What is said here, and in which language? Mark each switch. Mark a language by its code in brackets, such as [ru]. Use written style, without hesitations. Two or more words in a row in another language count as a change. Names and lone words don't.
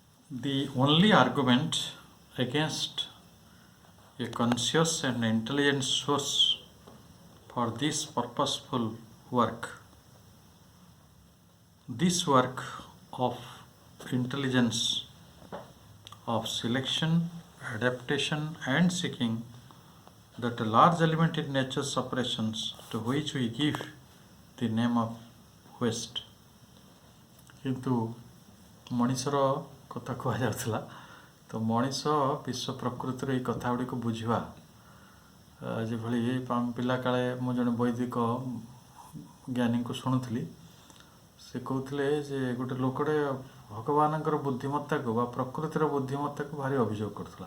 [en] The only argument against a conscious and intelligent source for this purposeful work, this work of intelligence, of selection, adaptation, and seeking, that a large element in nature's operations to which we give the name of waste. [or] କିନ୍ତୁ ମଣିଷର କଥା କୁହାଯାଉଥିଲା ତ ମଣିଷ ବିଶ୍ୱ ପ୍ରକୃତିର ଏଇ କଥା ଗୁଡ଼ିକୁ ବୁଝିବା ଯେଭଳି ପିଲାକାଳେ ମୁଁ ଜଣେ ବୈଦିକ ଜ୍ଞାନୀଙ୍କୁ ଶୁଣୁଥିଲି ସେ କହୁଥିଲେ ଯେ ଗୋଟେ ଲୋକଟେ ଭଗବାନଙ୍କର ବୁଦ୍ଧିମତ୍ତାକୁ ବା ପ୍ରକୃତିର ବୁଦ୍ଧିମତ୍ତାକୁ ଭାରି ଅଭିଯୋଗ କରୁଥିଲା।